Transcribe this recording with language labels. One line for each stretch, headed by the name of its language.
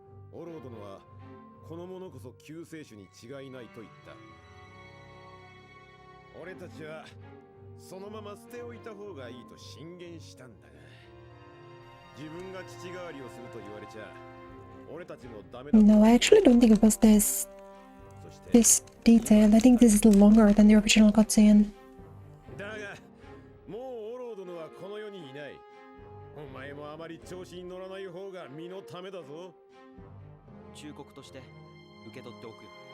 Japanese: オロー殿はこの者こそ救世主に違いないと言った。俺たちはそのまま捨ておいた方がいいと進言したんだが、自分が父代わりをすると言われちゃ俺たちもダメだ。
English: No, I actually don't think it was this detail. I think this is longer than the original cutscene.
Japanese: だがもうオロー殿はこの世にいない。お前もあまり調子に乗らない方が身のためだぞ。忠告として受け取っておくよ。